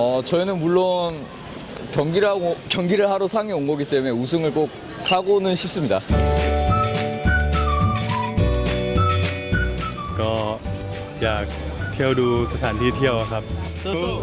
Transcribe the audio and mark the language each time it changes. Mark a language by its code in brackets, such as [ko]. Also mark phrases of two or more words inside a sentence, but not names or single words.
[ko] 저희는 물론 경기를 하러 상에 온 거기 때문에 우승을 꼭 하고는 싶습니다. [th] ก็อยากเที่ยวดูสถานที่เที่ยวครับสู้